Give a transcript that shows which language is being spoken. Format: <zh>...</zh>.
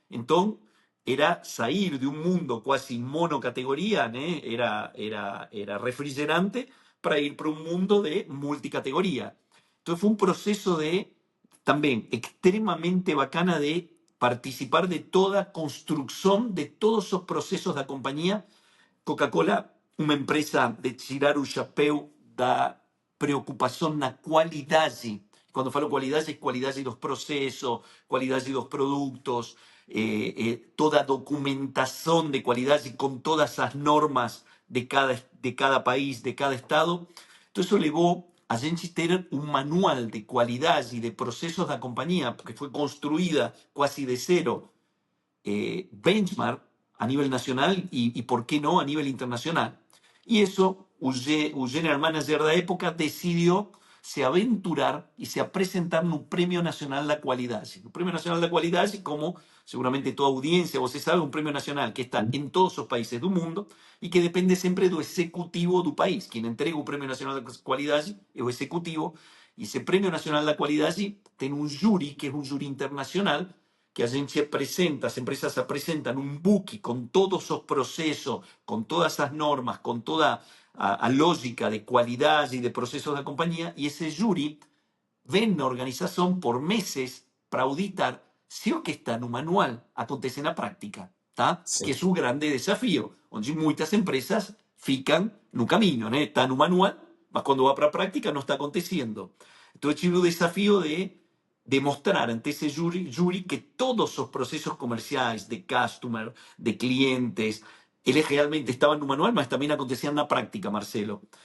<es>Então, era salir de un mundo casi monocategoría, ¿no? Era refrigerante para ir para un mundo de multicategoría. Entonces fue un proceso de también extremadamente bacana de participar de toda construcción de todos esos procesos de compañía.</es> <pt>Coca-Cola, uma empresa de tirar o chapéu da preocupação na qualidade. Quando falo qualidade, é qualidade dos processos, qualidade dos produtos, toda a documentação de qualidade com todas as normas de cada país, de cada estado. Então, isso levou a gente ter um manual de qualidade e de processos da companhia, porque foi construída quase de zero, benchmark</pt> <es>a nivel nacional y, por qué no, a nivel internacional. Y eso, el general manager de la época decidió se aventurar y se a presentar en un Premio Nacional de Cualidad. Un Premio Nacional de Cualidad, como seguramente toda audiencia, vos sabe, un premio nacional que está en todos los países del mundo y que depende siempre del ejecutivo del país. Quien entrega un Premio Nacional de Cualidad es el ejecutivo, y ese Premio Nacional de Cualidad tiene un jury, que es un jury internacional, que a gente presenta, as empresas apresentan un book con todos esos procesos, con todas esas normas, con toda a lógica de cualidad y de procesos de la compañía, y ese jury ven na organización por meses para auditar</es> <pt>se o que está no manual acontece na práctica, tá? Sim. Que é o grande desafio, onde muitas empresas ficam no caminho, né? Está no manual, mas quando vai para a prática não está acontecendo. Então, eu tive o desafio de</pt> <es>demostrar ante ese jury</es> <pt>que todos os procesos comerciais de customer, de clientes, eles realmente estavam no manual, mas também aconteciam na prática, Marcelo.</pt>